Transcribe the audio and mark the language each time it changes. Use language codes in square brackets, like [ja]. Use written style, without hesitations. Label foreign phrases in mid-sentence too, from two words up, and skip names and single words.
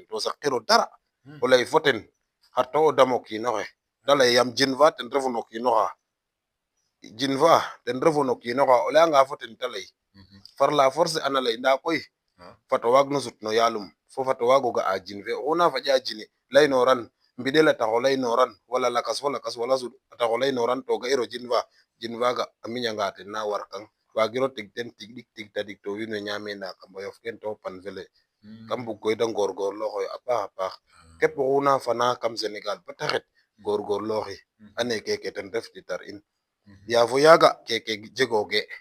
[srr] to saqiro dara o lay fo ten xar to o damo kiinoxe te lay yam jin fa ten refu no kiinoxa jin fa ten refu no kiinoxa o layanga fo ten te lay [fr] par la force [srr] ana lay nda koy fat o waag no sut no yaalum fo fat o waago ga'a jin fe oxu na faƴa jini laynoran mbiɗel a tax o laynoran wala lakas fo lakas wala sud a tax o laynoran to ga'iro jin faga a miñanga ten na warkang waagiro teg ten tig ɗik tig tadik to wiin we ñaame nda kamboyof ken to pan fele kam bug koy de ngorngorlooxoyo a paax a paax képp oxu na fana kam Sénégal bata xet ngorngorlooxi ane keke ten ref titar in yaa fo yaaga keke jegooge